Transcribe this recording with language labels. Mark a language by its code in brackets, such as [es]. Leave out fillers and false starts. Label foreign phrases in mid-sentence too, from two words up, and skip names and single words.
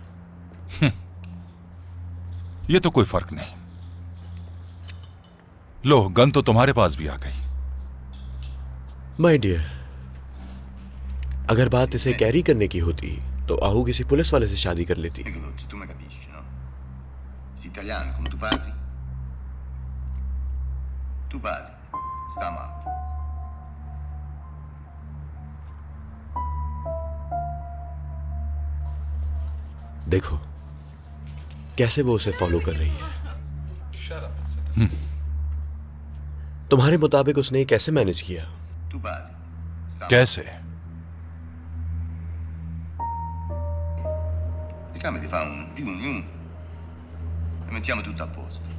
[hi] ये तो कोई फर्क नहीं। लो, गन तो तुम्हारे पास भी आ गई। [en] my dear, [hi] अगर बात इसे कैरी करने की होती तो आहू किसी पुलिस वाले से शादी कर लेती। [it] Tu mi capisci, no? Sei italiano come tuo padre? Tuo padre sta male. [hi] देखो कैसे वो उसे फॉलो कर रही है। तुम्हारे मुताबिक उसने कैसे मैनेज किया? कैसे? [it] Ricamati fa un e mettiamo tutto a posto.